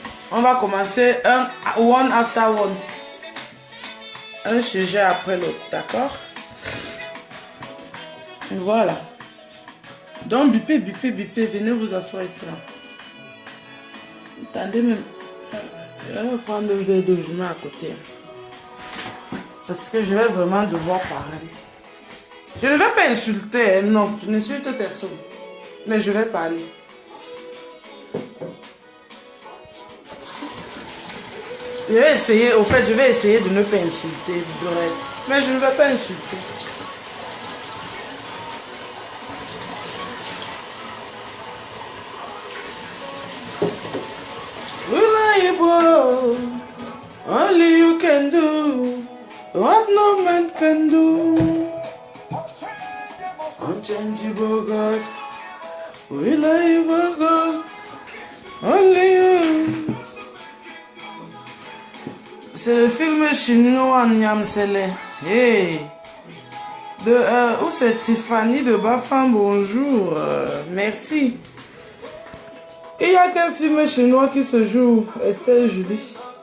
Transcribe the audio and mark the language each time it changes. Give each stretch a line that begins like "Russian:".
French: On va commencer
English: one after one.
French: Un sujet après l'autre, d'accord? Voilà. Donc, bipez, venez vous asseoir ici. Là. Attendez même. Je vais prendre un verre d'eau, je mets à côté. Parce que je vais vraiment devoir parler. Je ne vais pas insulter, non, je n'insulte personne. Mais je vais parler. Je vais essayer, au fait, je vais essayer de ne pas insulter, bref. Mais je ne vais pas insulter.
English: Reliable, only you can do what no man can do. Unchangeable God, reliable God, only you.
French: C'est le film chinois Niam Sele. Hey. Où c'est Tiffany de Bafan, bonjour. Merci. Il y a quel film chinois qui se joue, Estelle Julie?